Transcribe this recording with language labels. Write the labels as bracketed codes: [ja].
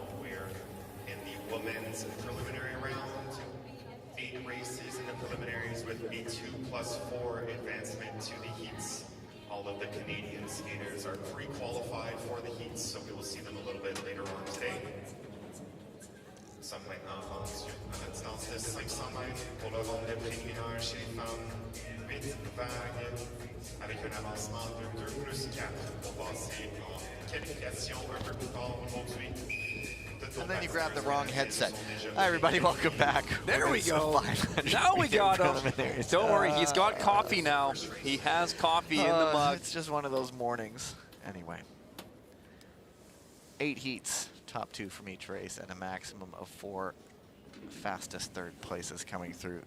[en] We're in the women's preliminary round. 8 races in the preliminaries with a 2+4 advancement to the heats. All of the Canadian skaters are pre-qualified for the heats, so we will see them a little bit later on today. [fr] Sommet avant sur un instant de 500 mètres pour le ronde préliminaire chez les femmes. 8 vagues avec un avancement de 2+4 pour passer en qualification un peu plus tard aujourd'hui. [en] And then you grab the wrong headset. Hi, everybody, welcome back. There we go. Now we got him. Don't worry, he's got coffee now. He has coffee in the mug. It's just one of those mornings. Anyway, 8 heats, top 2 from each race, and a maximum of 4 fastest third places coming through.